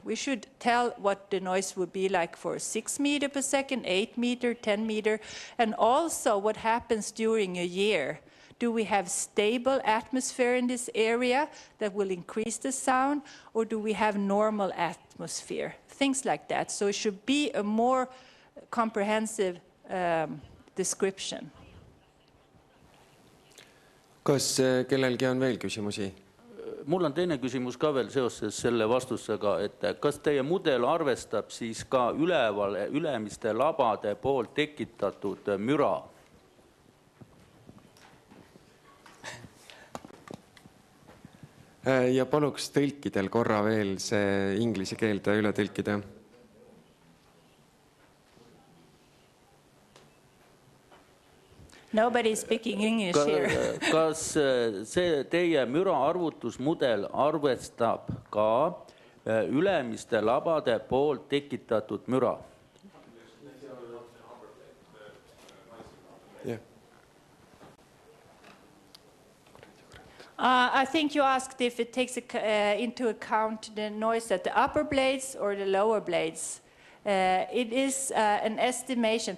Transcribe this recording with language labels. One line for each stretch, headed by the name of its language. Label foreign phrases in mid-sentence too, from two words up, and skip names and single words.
English: We should tell what the noise would be like for 6 meters per second, 8 meters, 10 meters, and also what happens during a year. Do we have stable atmosphere in this area that will increase the sound, or do we have normal atmosphere? Things like that. So it should be a more comprehensive description.
Estonian: Kas kellelgi on veel küsimusi? Mul on teine küsimus ka veel seoses selle vastusega, et kas teie mudel arvestab siis ka ülemiste labade poolt tekitatud müra? Ja paluks tõlkidel korra veel see inglise keelde üle tõlkida.
English: Nobody is speaking English here.
Estonian: Kas see teie müra arvutusmudel arvestab ka ülemiste labade poolt tekitatud müra?
English: Yeah. I think you asked if it takes into account the noise at the upper blades or the lower blades. It is an estimation.